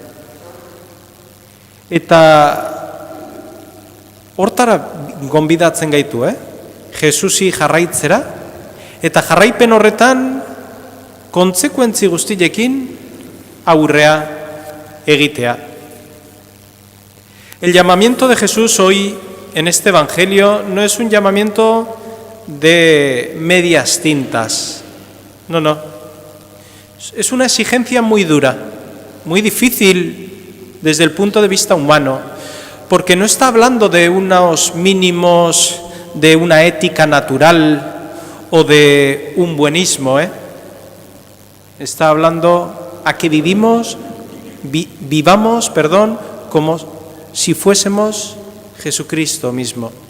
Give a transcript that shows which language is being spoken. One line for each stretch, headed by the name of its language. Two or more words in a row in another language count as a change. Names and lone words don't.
Basque: Eta hortara gonbidatzen gaitu, Jesusi jarraitzera, eta jarraipen horretan kontsekuentzi guztiekin aurrea egitea.
Spanish: El llamamiento de Jesús hoy en este evangelio no es un llamamiento de medias tintas. No. Es una exigencia muy dura, muy difícil desde el punto de vista humano, porque no está hablando de unos mínimos, de una ética natural o de un buenismo, Está hablando a que vivamos, como si fuésemos Jesucristo mismo.